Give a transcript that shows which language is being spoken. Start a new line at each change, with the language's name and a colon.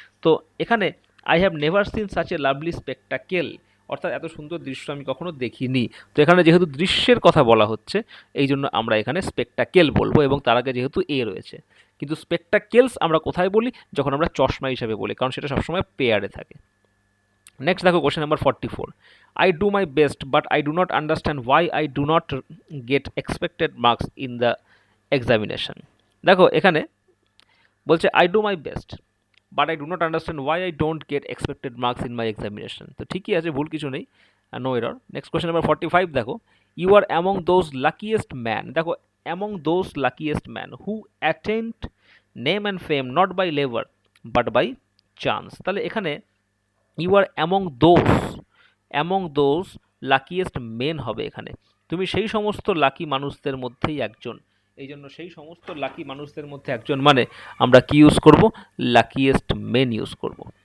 Bangla: তো এখানে
English: I have never seen such a lovely spectacle,
Bangla: অর্থাৎ এত সুন্দর দৃশ্য আমি কখনো দেখিনি। তো এখানে যেহেতু দৃশ্যের কথা বলা হচ্ছে, এই জন্য আমরা এখানে স্পেকটাকেল বলবো, এবং তার আগে যেহেতু এ রয়েছে। কিন্তু স্পেকটাকেলস আমরা কোথায় বলি, যখন আমরা চশমা হিসাবে বলি, কারণ সেটা সবসময় পেয়ারে থাকে। নেক্সট দেখো question number 44।
English: I do my best but I do not understand why I do not get expected marks in the examination.
Bangla: দেখো এখানে বলছে
English: I do my best but I do not understand why I don't get expected marks in my examination.
Bangla: তো ঠিকই আছে, ভুল কিছু নেই,
English: No error.
Bangla: Next question number 45 দেখো।
English: You are among those luckiest man,
Bangla: দেখো
English: among those luckiest man who attained name and fame not by labor but by chance।
Bangla: তাহলে এখানে
English: you are among those luckiest men
Bangla: হবে এখানে, তুমি সেই সমস্ত lucky মানুষদের মধ্যেই একজন। এই জন্য সেই সমস্ত লাকি মানুষদের মধ্যে একজন মানে আমরা কি ইউজ করব, লাকিয়েস্ট মেন ইউজ করব।